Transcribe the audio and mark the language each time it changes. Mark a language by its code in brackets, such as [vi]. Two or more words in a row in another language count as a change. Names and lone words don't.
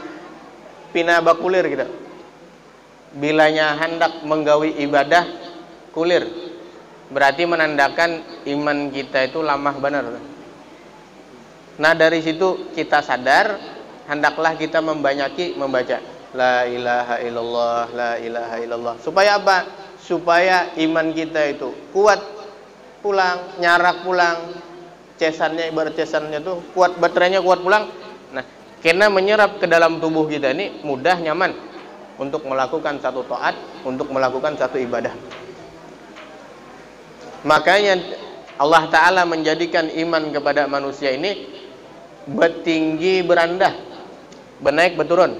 [bjn] Pina bakulir kita. Bilanya hendak menggawi ibadah kulir, berarti menandakan iman kita itu lemah benar. Nah, dari situ kita sadar hendaklah kita membanyaki membaca [ar] لا إله إلا الله، لا إله إلا الله. [bjn] Supaya apa? Supaya iman kita itu kuat pulang, nyarak pulang, cesannya, ibarat cesannya tuh kuat, baterainya kuat pulang. Nah, karena menyerap ke dalam tubuh kita ini mudah, nyaman untuk melakukan satu taat, untuk melakukan satu ibadah. Makanya Allah Ta'ala menjadikan iman kepada manusia ini bertinggi berandah, bernaik berturun.